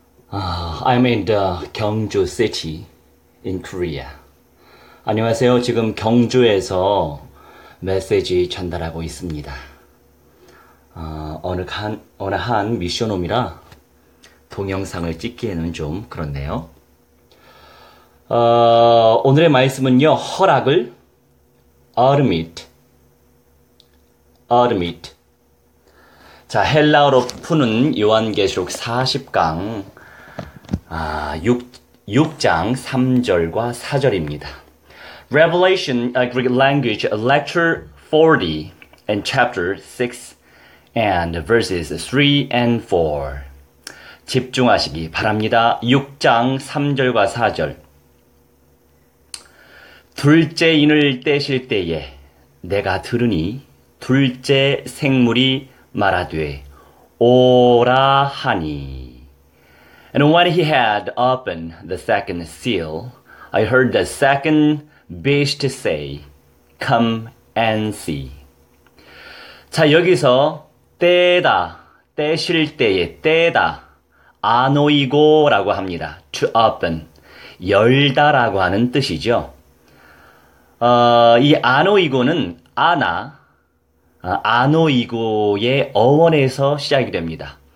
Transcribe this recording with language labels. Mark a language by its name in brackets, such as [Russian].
[English] I'm in the Gyeongju city in Korea. [Korean] 안녕하세요. 지금 경주에서 메시지 전달하고 있습니다. 어느 한 미션홈이라 동영상을 찍기에는 좀 그렇네요. 오늘의 말씀은요. 허락을 admit. 자, 헬라어로 푸는 요한계시록 40강 6장 3절과 4절입니다. [English] Revelation, Greek language, lecture 40 and chapter 6 and verses 3 and 4. [Korean] 집중하시기 바랍니다. 6장 3절과 4절. 둘째 인을 떼실 때에 내가 들으니 둘째 생물이 말하되 오라 하니. [English] And when he had opened the second seal, I heard the second beast say, Come and see. [Korean] 자, 여기서 떼다, 떼실 때에 떼다, 아노이고라고 합니다. [English] To open, [Korean] 열다라고 하는 뜻이죠. 이 아노이고는 아노이고의 어원에서 시작이 됩니다.